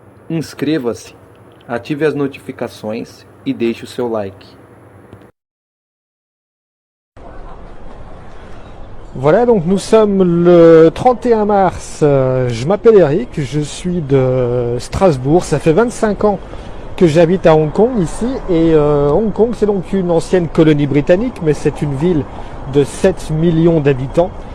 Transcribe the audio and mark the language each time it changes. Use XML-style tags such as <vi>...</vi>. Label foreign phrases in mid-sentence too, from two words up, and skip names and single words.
<pt>Inscreva-se, ative as notificações e deixe o seu like.</pt> <fr>Voilà, donc nous sommes le 31 mars, je m'appelle Eric, je suis de Strasbourg, ça fait 25 ans que j'habite à Hong Kong ici, et Hong Kong c'est donc une ancienne colonie britannique, mais c'est une ville de 7 millions d'habitants,</fr>